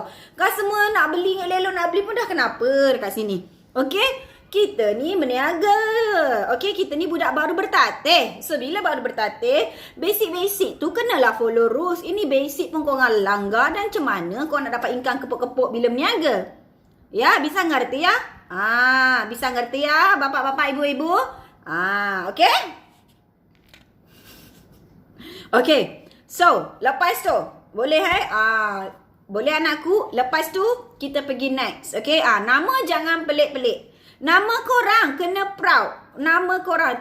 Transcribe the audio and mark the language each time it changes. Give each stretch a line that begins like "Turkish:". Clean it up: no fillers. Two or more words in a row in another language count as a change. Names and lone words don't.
Malay: Kau semua nak beli elok-elok, nak beli pun dah kenapa dekat sini? Okay? Kita ni berniaga. Okay, kita ni budak baru bertatih. So, bila baru bertatih, basic-basic tu kenalah
English: follow rules.
Malay: Ini basic pun korang langgar. Dan macam mana korang nak dapat income kepuk-kepuk bila berniaga?
Indonesian: Ya, bisa ngerti ya? Bisa ngerti ya, bapak-bapak, ibu-ibu?
Malay: Okay? Okay. So, lepas tu, boleh boleh anakku? Lepas tu, kita pergi next. Okay? Nama jangan pelik-pelik. Nama korang kena proud. Nama korang.